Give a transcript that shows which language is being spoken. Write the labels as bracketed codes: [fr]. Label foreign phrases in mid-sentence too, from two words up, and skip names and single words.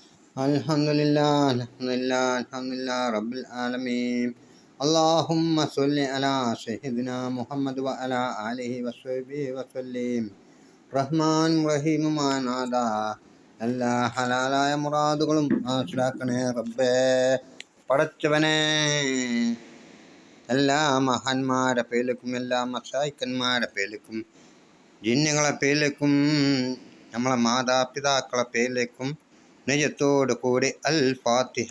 [ar] الحمد لله رب العالمين. اللهم صل على سيدنا محمد وعلى آله وصحبه وسلم. [ml] റഹ്മാൻ റഹീമുമാനാഥ എല്ലാ ഹലാലായ മുറാദുകളും ആശ്രാക്കണേ റബ്ബേ. പടച്ചവനെ, എല്ലാ മഹാന്മാരെ പേരിലേക്കും എല്ലാ മശായിക്കന്മാരെ പേരിലേക്കും ജിന്നുകളെ പേരിലേക്കും നമ്മളെ മാതാപിതാക്കളെ പേരിലേക്കും നെയ്യത്തോട് കൂടി അൽ ഫാത്തിഹ.